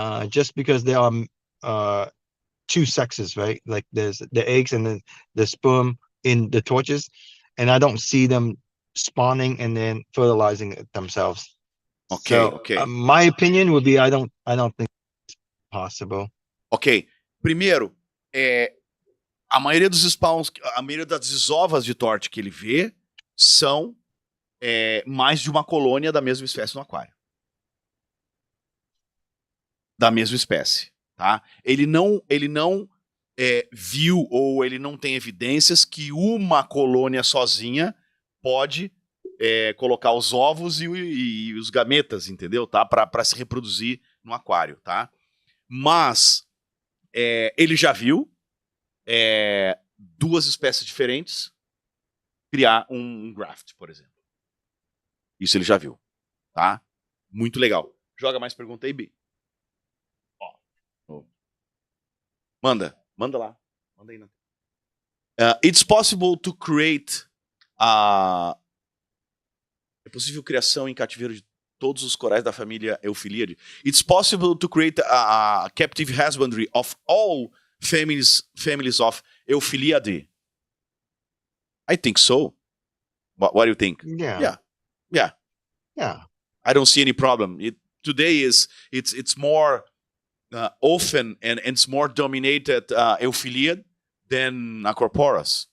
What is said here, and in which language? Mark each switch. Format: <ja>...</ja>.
<en>Just because there are two sexes, right? Like there's the eggs and the sperm in the torches, and I don't see them spawning and then fertilizing it themselves. Okay, So okay. my opinion would be I don't think it's possible. Ok.</en> <pt>Primeiro, a maioria dos spawns, a maioria das desovas de torte que ele vê são mais de uma colônia da mesma espécie no aquário. Da mesma espécie, tá? Ele não viu ou ele não tem evidências que uma colônia sozinha pode colocar os ovos e os gametas, entendeu? Tá? Para se reproduzir no aquário, tá? Mas ele já viu duas espécies diferentes criar um graft, por exemplo. Isso ele já viu, tá? Muito legal. Joga mais pergunta aí, Bi. Ó. Manda lá. Manda aí, né?</pt> <en>It's possible to create</en> <pt>é possível criação em cativeiro de todos os corais da família Euphyllias.</pt> <en>It's possible to create a captive husbandry of all families of Euphyllias. I think so. What do you think? Yeah. I don't see any problem. Today it's more often and it's more dominated Euphyllias than Acroporas.</en>